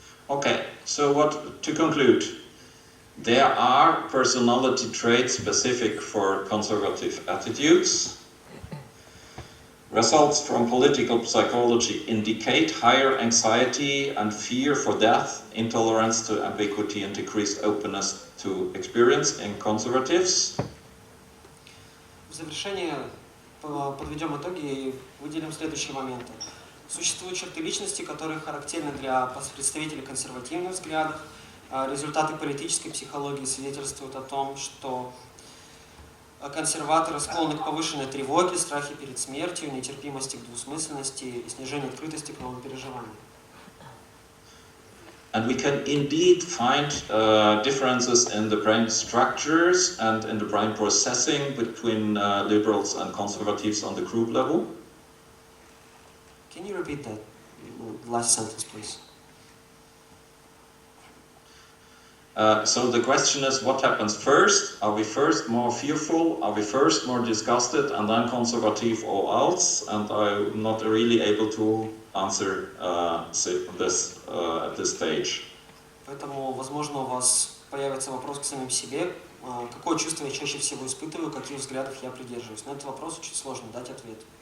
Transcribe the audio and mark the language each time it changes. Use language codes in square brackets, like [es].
[en] Okay, so to conclude, there are personality traits specific for conservative attitudes. Results from political psychology indicate higher anxiety and fear for death, intolerance to ambiguity and decreased openness to experience in conservatives. [ru] В завершение подведем итоги и выделим следующие моменты. Существуют черты личности, которые характерны для представителей консервативных взглядов. Результаты политической психологии свидетельствуют о том, что консерваторы склонны к повышенной тревоге, страхе перед смертью, нетерпимости к двусмысленности и снижению открытости к новым переживаниям. [en] And we can indeed find differences in the brain structures and in the brain processing between liberals and conservatives on the group level. Can you repeat that last sentence, please? So the question is, what happens first? Are we first more fearful? Are we first more disgusted and then conservative or else? And I'm not really able to answer this at this stage. [ru] Поэтому, возможно, у вас появится вопрос к самим себе. Какое чувство я чаще всего испытываю, каких взглядов я придерживаюсь? На этот вопрос очень сложно дать ответ.